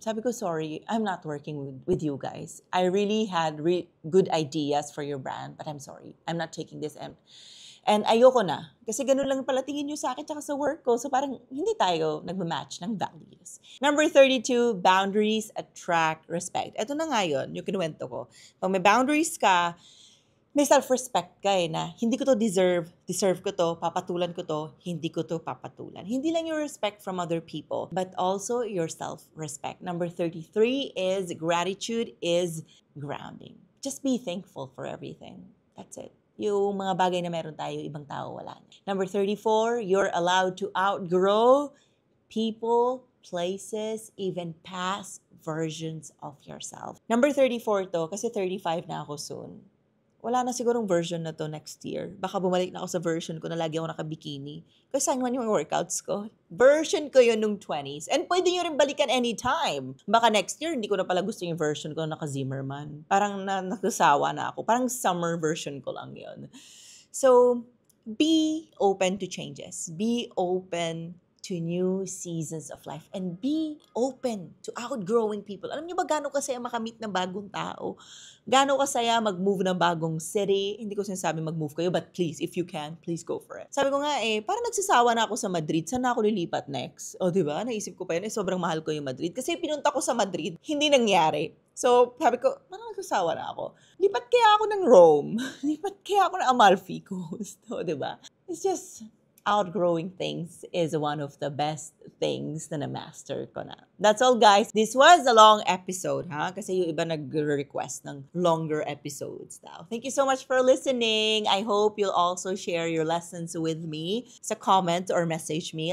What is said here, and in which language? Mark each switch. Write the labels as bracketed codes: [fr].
[tl] Sabi ko, [en] sorry, I'm not working with you guys. I really had good ideas for your brand, but I'm sorry. I'm not taking this. And [tl] ayoko na. Kasi ganun lang pala tingin nyo sa akin tsaka sa work ko. So parang hindi tayo nagmamatch ng values. [en] Number 32, boundaries attract respect. [tl] Ito na nga yun, yung kinuwento ko. Pag may boundaries ka, may self-respect ka eh na hindi ko to deserve ko to, papatulan ko to, hindi ko to papatulan. [en] Hindi lang your respect from other people, but also your self-respect. Number 33 is gratitude is grounding. Just be thankful for everything. That's it. [tl] Yung mga bagay na meron tayo, ibang tao wala na. [en] Number 34, you're allowed to outgrow people, places, even past versions of yourself. [tl] Number 34 to, kasi 35 na ako soon. Wala na sigurong version na to next year. Baka bumalik na ako sa version ko na lagi ako naka-bikini. Kasi saan man yung workouts ko. Version ko yun nung 20s. And pwede nyo rin balikan anytime. Baka next year, hindi ko na pala gusto yung version ko na naka-Zimmerman. Parang nakasawa na ako. Parang summer version ko lang yun. [en] So, be open to changes. Be open to new seasons of life. And be open to outgrowing people. [tl] Alam niyo ba gano'ng kasaya makamit ng bagong tao? Gano'ng kasaya mag-move ng bagong city? Hindi ko sinasabi mag-move kayo, [en] but please, if you can, please go for it. [tl] Sabi ko nga parang nagsasawa na ako sa Madrid. Saan na ako lilipat next? O diba? Naisip ko pa yun, sobrang mahal ko yung Madrid. Kasi pinunta ko sa Madrid, hindi nangyari. So, sabi ko, parang nagsasawa na ako. Lipat kaya ako ng Rome. Lipat kaya ako ng Amalfi Coast. O diba? It's just, [en] outgrowing things is one of the best things [tl] na na-master ko na. [en] That's all, guys. This was a long episode, ha? Kasi yung iba nag-request ng longer episodes now. Thank you so much for listening. I hope you'll also share your lessons with me sa comment or message me.